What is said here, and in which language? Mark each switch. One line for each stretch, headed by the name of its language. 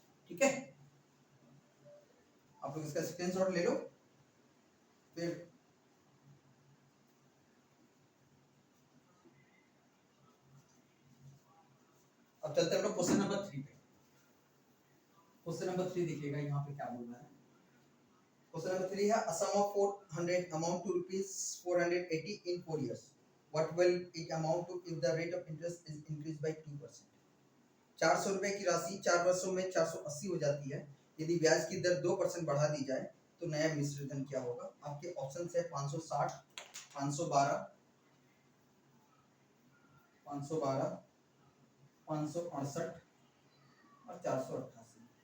Hindi: ठीक है, आप लोग इसका स्क्रीनशॉट ले लो। फिर अब चलते हैं हम लोग क्वेश्चन नंबर 3 पे। क्वेश्चन नंबर 3 देखिएगा यहाँ पे क्या बोल रहा है। क्वेश्चन नंबर 3 है,
English: a sum of 400 amount to rupees 480 in 4 years. What will it amount to if the rate of interest is increased by 2%?
Hindi: 400 रुपए की राशि 4 वर्षों में 480 हो जाती है। यदि ब्याज की दर 2% बढ़ा दी जाए तो नया मिश्र धन क्या होगा? आपके ऑप्शन है 560, 512, 512, 568 और 488।